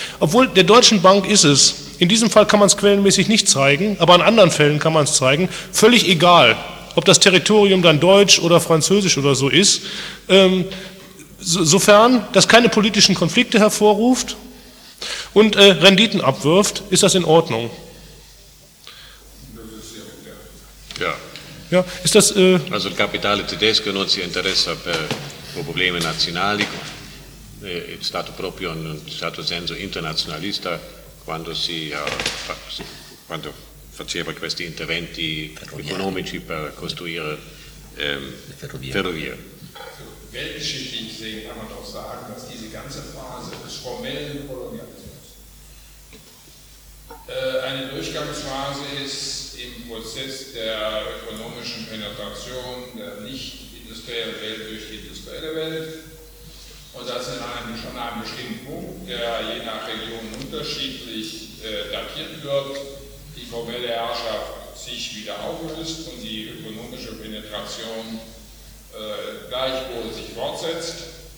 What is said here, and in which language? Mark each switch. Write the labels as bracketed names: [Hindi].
[German] Obwohl der Deutschen Bank ist es, in diesem Fall kann man es quellenmäßig nicht zeigen, aber in anderen Fällen kann man es zeigen, völlig egal, ob das Territorium dann deutsch oder französisch oder so ist, sofern das keine politischen Konflikte hervorruft und Renditen abwirft, ist das in Ordnung. Ja. Ja, ist das... [Italian] Also il capitale tedesco non si interessa per problemi nazionali, è stato proprio un certo senso internazionalista quando si... quando faceva questi interventi economici per costruire ferrovie. [German] Weltgeschichtlich gesehen kann man doch sagen, dass diese ganze Phase des formellen Kolonialismus eine Durchgangsphase ist im Prozess der ökonomischen Penetration der nicht-industriellen Welt durch die industrielle Welt und dass schon an einem bestimmten Punkt, der je nach Region unterschiedlich datiert wird, die formelle Herrschaft sich wieder auflöst und die ökonomische Penetration gleichwohl sich fortsetzt.